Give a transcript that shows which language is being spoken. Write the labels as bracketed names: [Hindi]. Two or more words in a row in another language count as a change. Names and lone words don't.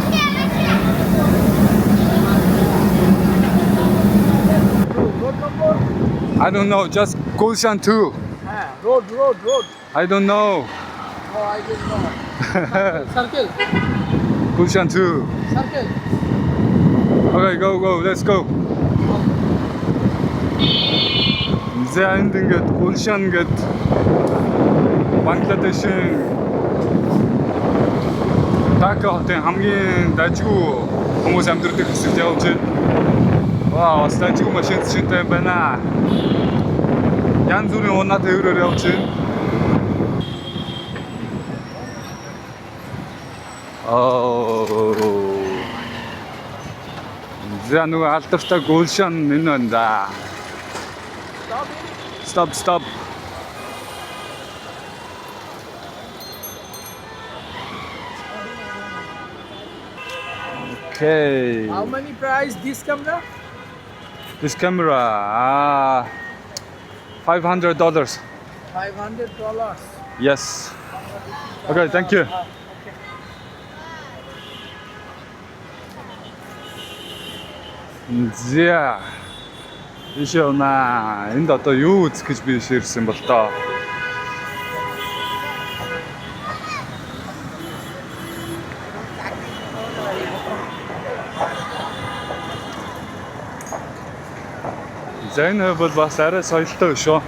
[English] I don't know, just Gulshan 2. Road. I don't know. Oh, I didn't know. Circle. Gulshan 2. Circle. Okay, go. Let's go. [Mongolian] За энд ингээд Gulshan гээд Бангладешийн Дака хотын хамгийн дажгүй хүмүүс амьдардаг хэсэгт явж байна. Вау, дажгүй машин шинтэй байна. Янз бүрийн унаа тээврээр явж байна. За нөгөө алдартай гүлшан энэ байна да. [English] Stop. Okay. How many price this camera? This camera, $500. $500. Yes. Okay, thank you. [Mongolian] За. Ишэвна. Энд одоо юу үзэх гэж би ирсэн бол тоо. Зэн бол бас арай соёлтой шүү.